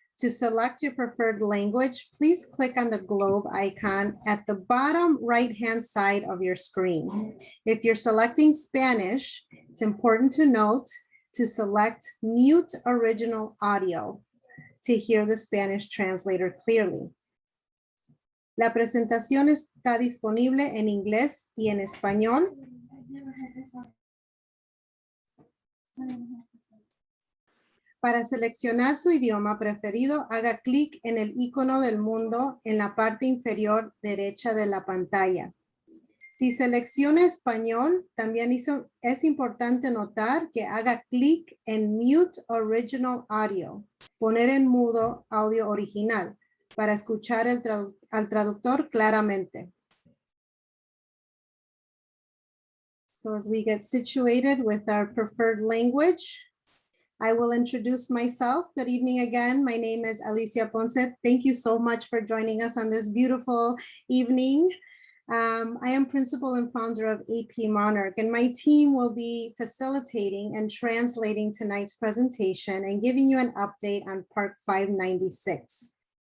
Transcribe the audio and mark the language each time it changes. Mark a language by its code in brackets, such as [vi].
[en] To select your preferred language, please click on the globe icon at the bottom right-hand side of your screen. If you're selecting Spanish, it's important to note to select mute original audio to hear the Spanish translator clearly. [es] La presentación está disponible en inglés y en español. Para seleccionar su idioma preferido, haga clic en el icono del mundo en la parte inferior derecha de la pantalla. Si selecciona español, también es importante notar que haga clic en Mute Original Audio, poner en mudo audio original, para escuchar al traductor claramente. [en] So as we get situated with our preferred language, I will introduce myself. Good evening again. My name is Alicia Ponce. Thank you so much for joining us on this beautiful evening. I am principal and founder of AP Monarch, and my team will be facilitating and translating tonight's presentation and giving you an update on Park 596.